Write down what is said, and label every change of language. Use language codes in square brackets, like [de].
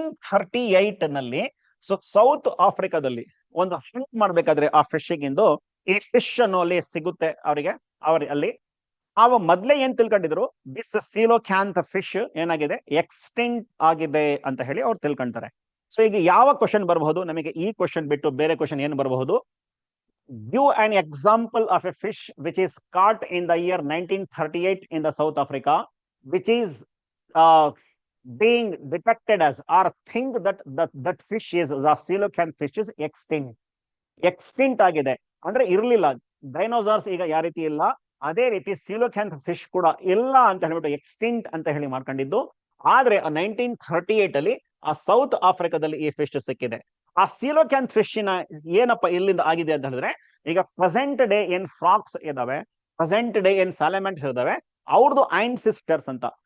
[kn] 1938 ನಲ್ಲಿ so south ಆಫ್ರಿಕಾದಲ್ಲಿ ಒಂದು ಹಂಟ್ ಮಾಡ್ಬೇಕಾದ್ರೆ ಆ ಫಿಶಿಗಿಂದು ಈ ಫಿಶ್ ಅನ್ನು ಅಲ್ಲಿ ಸಿಗುತ್ತೆ ಅವರಿಗೆ. ಅಲ್ಲಿ ಅವ ಮೊದ್ಲೇ ಏನ್ ತಿಳ್ಕೊಂಡಿದ್ರು, ದಿಸ್ ಸೀಲೋಕ್ಯಾಂತ್ ಫಿಶ್ ಏನಾಗಿದೆ, ಎಕ್ಸ್ಟಿಂಕ್ಟ್ ಆಗಿದೆ ಅಂತ ಹೇಳಿ ಅವ್ರು ತಿಳ್ಕೊಂತಾರೆ. ಸೊ ಈಗ ಯಾವ ಕ್ವಶನ್ ಬರಬಹುದು ನಮಗೆ? ಈ ಕ್ವಶನ್ ಬಿಟ್ಟು ಬೇರೆ ಕ್ವಶನ್ ಏನು ಬರಬಹುದು? [en] give an example of a fish which is caught in the year 1938 in the South Africa, which is being detected as or think that fish is the coelacanth fish is extinct [kn] ಆಗಿದೆ ಅಂದ್ರೆ ಇರ್ಲಿಲ್ಲ. Dinosaurs ಈಗ ಯಾವ ರೀತಿ ಇಲ್ಲ, ಅದೇ ರೀತಿ ಸೀಲೋಕ್ಯಾಂತ್ fish ಕೂಡ ಇಲ್ಲ ಅಂತ ಹೇಳ್ಬಿಟ್ಟು ಎಕ್ಸ್ಟಿಂಕ್ಟ್ ಅಂತ ಹೇಳಿ ಮಾಡ್ಕೊಂಡಿದ್ದು. ಆದ್ರೆ 1938 ಅಲ್ಲಿ ಆ ಸೌತ್ ಆಫ್ರಿಕಾದಲ್ಲಿ ಈ ಫಿಶ್ ಸಿಕ್ಕಿದೆ. ಆ ಸೀಲೋಕ್ಯಾಂತ್ ಫಿಶ್ ನ ಏನಪ್ಪ ಇಲ್ಲಿಂದ ಆಗಿದೆ ಅಂತ ಹೇಳಿದ್ರೆ, ಈಗ ಪ್ರೆಸೆಂಟ್ ಡೇ ಏನ್ ಫ್ರಾಕ್ಸ್ ಇದಾವೆ, ಪ್ರೆಸೆಂಟ್ ಡೇ ಏನ್ ಸಾಲಮೆಂಟ್ಸ್ ಇದಾವೆ, ಅವ್ರದ್ದು ಆನ್ಸಿಸ್ಟರ್ಸ್ ಅಂತ.